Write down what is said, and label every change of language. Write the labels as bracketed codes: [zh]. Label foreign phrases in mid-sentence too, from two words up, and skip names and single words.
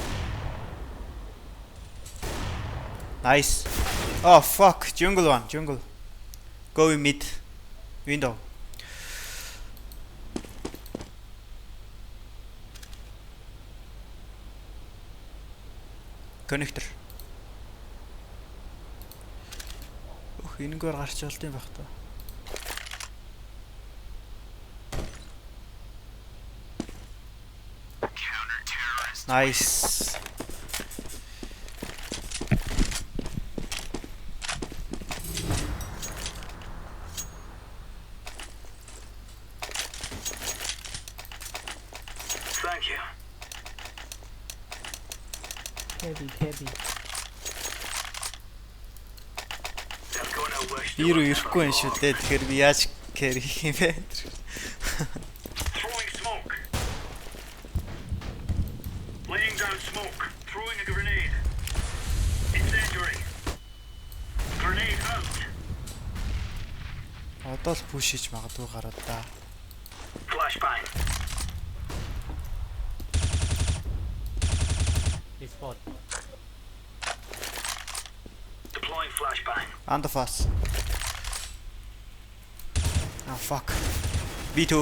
[en] Nice. Oh fuck. Jungle one. Jungle. Go in mid. Window. Connector. [mn] Энэгээр гарч болт юм байх та. [en] Nice. Thank you. Heavy. They're gonna wish they [mn] Ирүү [en] were [mn] ирэхгүй юм шүү дээ. Тэгэхээр би яаж carry хийх юм бэ? [en] Throwing smoke. Laying down smoke. Throwing a grenade. Incendiary. Grenade out. [mn] Одоо л push хийж магадгүй гараад та. [en] Flashbang. This spot. Deploying flashbang. Under fast. Ah fuck. B2.